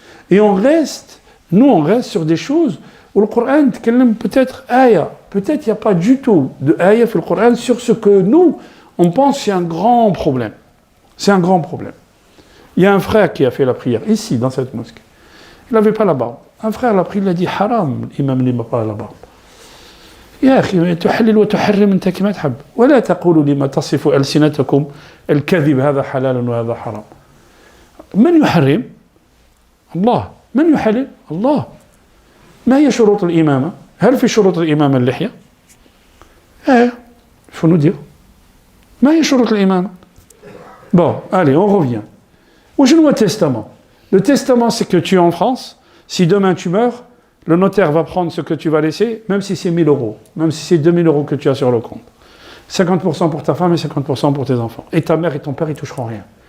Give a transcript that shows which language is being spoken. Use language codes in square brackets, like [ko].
[fr] Et on reste sur des choses où le Coran peut-être ayah. Peut-être il n'y a pas du tout de ayah dans le Coran sur ce que nous, on pense c'est un grand problème. C'est un grand problème. Il y a un frère qui a fait la prière ici, dans cette mosquée. Il n'avait pas la barbe. Un frère l'a pris, il a dit haram, l'imam n'a pas la barbe. [ar] يا أخي تحلل وتحرم أنت كما تحب ولا تقولوا لما تصف ألسنتكم الكذب هذا حلال وهذا حرام. من يحرم؟ الله. من يحلل؟ الله. ما هي شروط الإمامة؟ هل في شروط الإمامة اللحية؟ [fr] faut nous dire. [ar] ما هي شروط الإمامة؟ [fr] Bon, allez, on revient. Où je vois le testament. Le testament, c'est que tu es en France. Si demain tu meurs, le notaire va prendre ce que tu vas laisser, même si c'est 1 000 euros, même si c'est 2 000 euros que tu as sur le compte. 50% pour ta femme et 50% pour tes enfants. Et ta mère et ton père, ils ne toucheront rien.